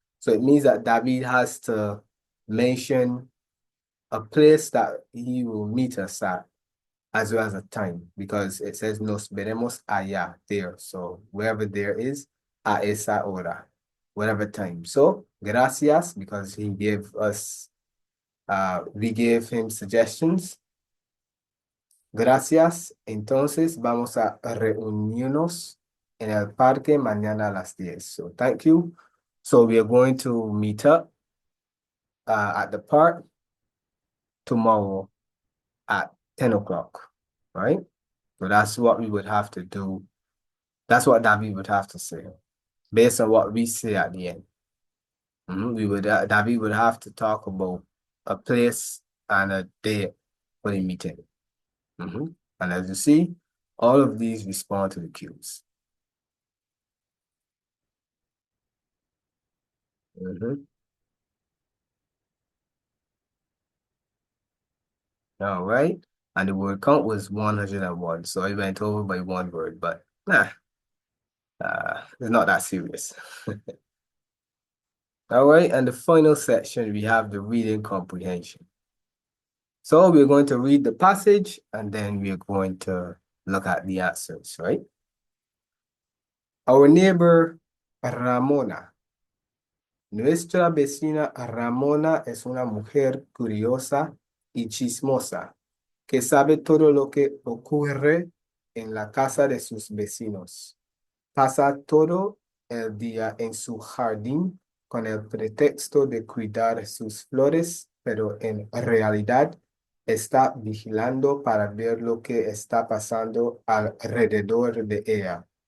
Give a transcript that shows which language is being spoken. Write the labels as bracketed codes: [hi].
[en] So it means that David has to mention a place that he will meet us at as well as a time because it says [es] nos veremos allá [en] there. So wherever there is, [es] a esa hora, [en] whatever time. So gracias because he gave us we gave him suggestions. [es] Gracias. Entonces vamos a reunirnos en el parque mañana a las 10. [en] So thank you. So we are going to meet up at the park tomorrow at 10 o'clock, right? So that's what we would have to do. That's what David would have to say based on what we say at the end. David would have to talk about a place and a date for the meeting. And as you see, all of these respond to the cues. All right. And the word count was 101. So I went over by one word, but it's not that serious. All right. And the final section, we have the reading comprehension. So we're going to read the passage and then we're going to look at the answers, right? Our neighbor Ramona. [es] Nuestra vecina Ramona es una mujer curiosa y chismosa que sabe todo lo que ocurre en la casa de sus vecinos. Pasa todo el día en su jardín con el pretexto de cuidar sus flores, pero en realidad está vigilando para ver lo que está pasando alrededor de ella.